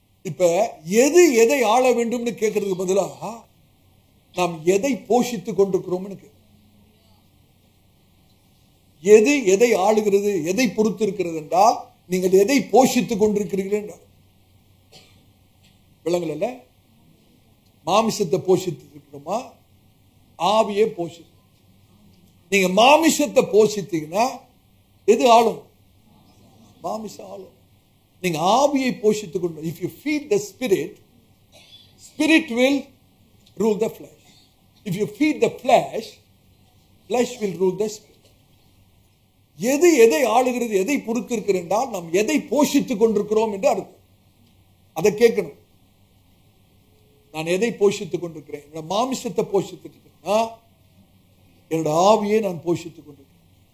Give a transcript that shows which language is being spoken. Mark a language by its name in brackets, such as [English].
[Tamil] இப்ப எது எதை ஆள வேண்டும்னு கேட்கறதுக்கு பதிலா நாம் எதை போஷித்துக் கொண்டிருக்கிறோம்னு எது எதை ஆளுகிறது, எதை பொறுத்து இருக்கிறது என்றால் நீங்கள் எதை போஷித்துக் கொண்டிருக்கிறீர்கள் என்றால் விலங்குல மாமிசத்தை போஷித்து இருக்கிறோமா, ஆவியை போஷித்து? நீங்க மாமிசத்தை போஷித்தீங்கன்னா எது ஆளும்? மாமிசம் ஆளும். நீங்க ஆவியை போஷித்துக் கொண்டு, [English] if you feed the spirit, spirit will rule the flesh. If you feed the flesh, flesh will rule the spirit. [Tamil] எது எதை ஆளுகிறது, எதை பொறுத்து இருக்கிறது என்றால் நாம் எதை போஷித்துக் கொண்டிருக்கிறோம் என்று அர்த்தம். அதை கேட்கணும். நான் எதை போஷித்துக் கொண்டிருக்கிறேன்? என்னோட மாமிசத்தை போஷித்துட்டு இருக்கிறேன், என்னோட ஆவியை நான் போஷித்துக் கொண்டிருக்கிறேன்.